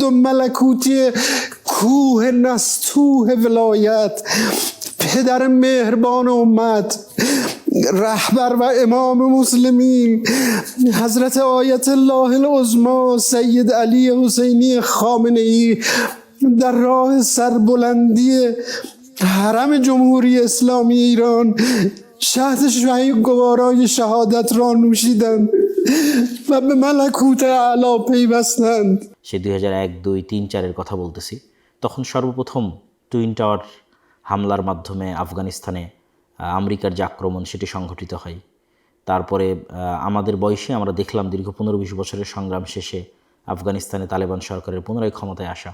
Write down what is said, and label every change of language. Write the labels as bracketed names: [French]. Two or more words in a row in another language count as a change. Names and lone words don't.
[Persian] و ملکوتی کوه نستوه ولایت، پدر مهربان امت، رهبر و امام مسلمین حضرت آیت الله العظمی سید علی حسینی خامنه‌ای در راه سربلندی حرم جمهوری اسلامی ایران شهد شهی گوارای شهادت را نوشیدند و به ملکوت اعلی پیوستند। [Bangla] সে 2001, 2, 3, 4 কথা বলতেছি। তখন সর্বপ্রথম টুইন টাওয়ার হামলার মাধ্যমে আফগানিস্তানে আমেরিকার যে আক্রমণ সেটি সংঘটিত হয়। তারপরে আমাদের বয়সে আমরা দেখলাম দীর্ঘ 15-20 বছরের সংগ্রাম শেষে আফগানিস্তানে তালেবান সরকারের পুনরায় ক্ষমতায় আসা।